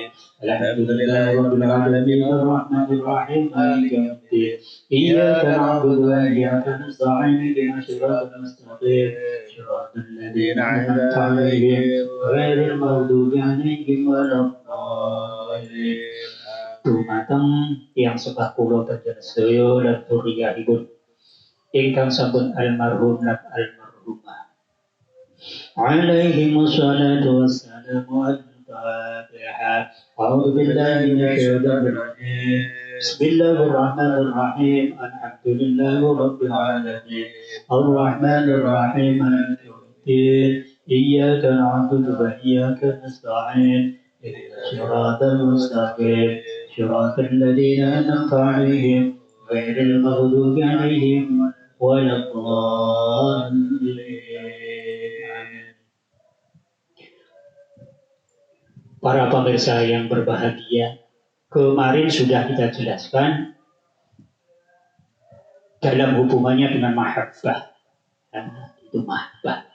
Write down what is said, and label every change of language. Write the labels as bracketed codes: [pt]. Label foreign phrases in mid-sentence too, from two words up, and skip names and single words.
[ar] الحمد لله رب العالمين الرحمن الرحيم مالك يوم الدين إياك نعبد وإياك نستعين اهدنا الصراط المستقيم صراط الذين أنعمت عليهم غير المغضوب عليهم ولا الضالين. [jv] Dumateng yang sebah kula panjenengan sedaya lan dzurriyyahipun ingkang sampun almarhum lan almarhumah. [ar] عليهم الصلاة والسلام والفاتحة. أعوذ بالله من الشيطان الرجيم. بسم الله الرحمن الرحيم. الحمد لله رب العالمين الرحمن الرحيم مالك يوم الدين إياك نعبد وإياك نستعين اهدنا الصراط المستقيم صراط الذين أنعمت عليهم غير المغضوب عليهم ولا الضالين. [id] Para pemirsa yang berbahagia, kemarin sudah kita jelaskan dalam hubungannya dengan mahabbah. Itu mahabbah.